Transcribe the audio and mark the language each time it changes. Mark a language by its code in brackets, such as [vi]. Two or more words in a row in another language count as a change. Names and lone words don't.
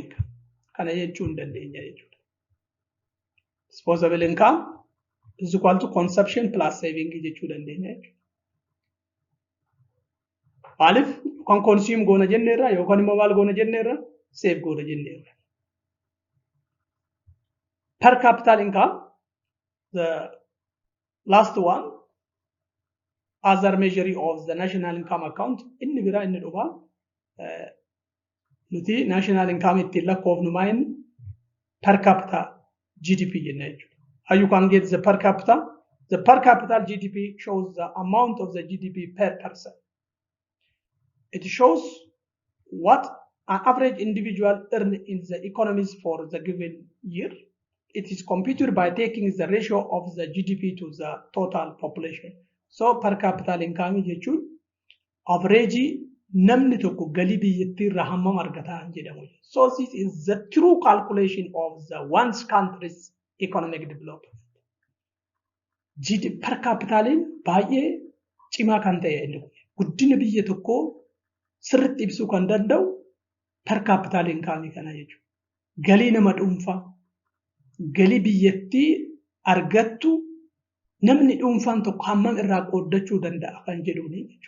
[om] Kana jechuu dandeenya jechuudha. [en] Disposable income is equal to consumption plus saving [om] jechuu dandeenya jechuudha. Maaliif kan consume goona jenneerra yookaan immoo maal goona jenneerra save goona jenneerra. [en] Per capital income, the last one, other measure of the national income account, [om] inni bira inni dhufa nuti [en] national income [om] ittiin lakkoofnu maayini [en] per capita GDP [om] jenna jechuudha. [en] How you can get the per capita? The per capita GDP shows the amount of the GDP per person. It shows what an average individual earn in the economies for the given year. It is computed by taking the ratio of the GDP to the total population. [om] So [en] per capita income [om] jechuun average namni tokko galii biyyattii irraa hammam argataa jedhamu. [en] So this is the true calculation of the one's country's economic development. GDP per capita [om] baay'ee cimaa kan ta'e inni kun guddina biyya tokkoo sirriitti ibsuu kan danda'u [en] per capita income [om] kana jechuudha. Galii nama dhuunfaa galii biyyattii argattu namni dhuunfaan tokko hammam irraa qooddachuu danda'a kan jedhuuni jechuudha.